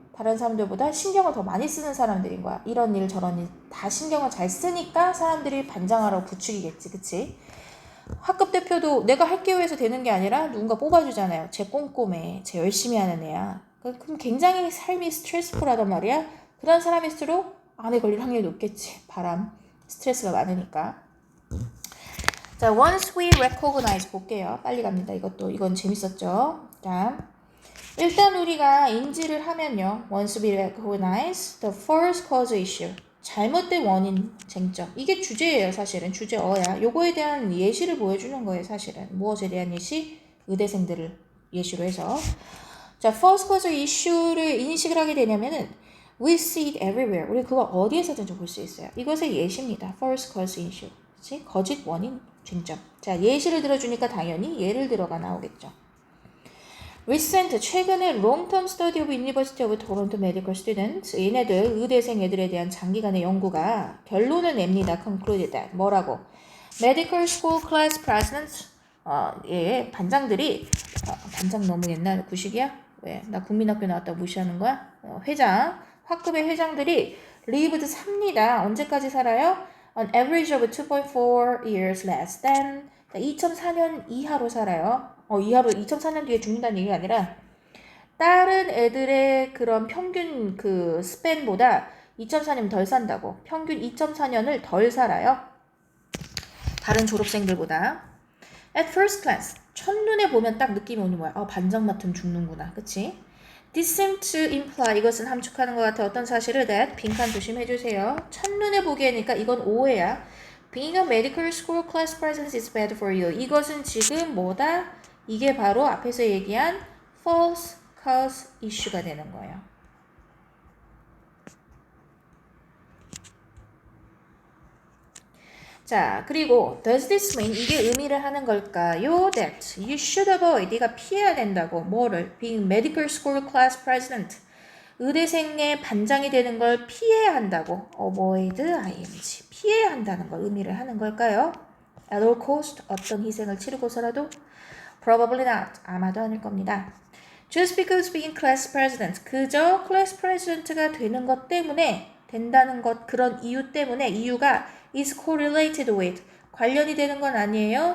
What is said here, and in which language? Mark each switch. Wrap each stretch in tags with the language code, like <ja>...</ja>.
<ko>다른 사람들보다 신경을 더 많이 쓰는 사람들인 거야. 이런 일 저런 일 다 신경을 잘 쓰니까 사람들이 반장하라고 부추기겠지. 그치? 학급 대표도 내가 할게요 해서 되는 게 아니라 누군가 뽑아주잖아요. 쟤 꼼꼼해. 쟤 열심히 하는 애야. 그럼 굉장히 삶이 스트레스풀하단 말이야. 그런 사람일수록 암에 걸릴 확률이 높겠지. 바람. 스트레스가 많으니까.</ko> <en>자, once we recognize</en> <ko>볼게요. 빨리 갑니다. 이건 재밌었죠. 자, 일단 우리가 인지를 하면요.</ko> <en>once we recognize the first cause issue.</en> <ko>잘못된 원인, 쟁점. 이게 주제예요, 사실은. 주제어야. 요거에 대한 예시를 보여주는 거예요, 사실은. 무엇에 대한 예시? 의대생들을 예시로 해서. 자, first cause issue를 인식을 하게 되냐면은</ko> <en>we see it everywhere.</en> <ko>우리 그거 어디에서든지 볼 수 있어요. 이것의 예시입니다. first cause issue. 그치? 거짓 원인, 쟁점. 자, 예시를 들어주니까 당연히 예를 들어가 나오겠죠.</ko> <en>recent,</en> <ko>최근에</ko> <en>long-term study of University of Toronto medical students,</en> <ko>얘네들, 의대생 애들에 대한 장기간의 연구가 결론을 냅니다.</ko> <en>concluded that.</en> <ko>뭐라고?</ko> <en>medical school class presidents,</en> <ko>예, 반장들이, 반장 너무 옛날 구식이야? 왜? 나 국민학교 나왔다고 무시하는 거야? 회장, 학급의 회장들이</ko> <en>lived</en> <ko>삽니다. 언제까지 살아요?</ko> <en>on average of 2.4 years less than</en> <ko>2004년 이하로 살아요. 이하로 2004년 뒤에 죽는다는 얘기가 아니라 다른 애들의 그런 평균 그 스팬보다 2004년 덜 산다고. 평균 2004년을 덜 살아요. 다른 졸업생들보다.</ko> <en>At first glance,</en> <ko>첫눈에 보면 딱 느낌이 오는 거야. 반장 맡으면 죽는구나. 그치?</ko> <en>This seems to imply,</en> <ko>이것은 함축하는 것 같아. 어떤 사실을 that, 빈칸 조심해주세요. 첫눈에 보기에니까 이건 오해야.</ko> <en>Being a medical school class president is bad for you.</en> <ko>이것은 지금 뭐다? 이게 바로 앞에서 얘기한 false cause issue가 되는 거예요. 자, 그리고</ko> <en>does this mean,</en> <ko>이게 의미를 하는 걸까요?</ko> <en>That you should avoid,</en> <ko>네가 피해야 된다고. 뭐를?</ko> <en>Being medical school class president.</en> <ko>의대생의 반장이 되는 걸 피해야 한다고.</ko> <en>avoid ing.</en> <ko>피해야 한다는 걸 의미를 하는 걸까요?</ko> <en>At all cost,</en> <ko>어떤 희생을 치르고서라도?</ko> <en>Probably not.</en> <ko>아마도 아닐 겁니다.</ko> <en>Just because being class president,</en> <ko>그저 class president가 되는 것 때문에, 된다는 것, 그런 이유 때문에, 이유가</ko> <en>is correlated with,</en> <ko>관련이 되는 건 아니에요.</ko>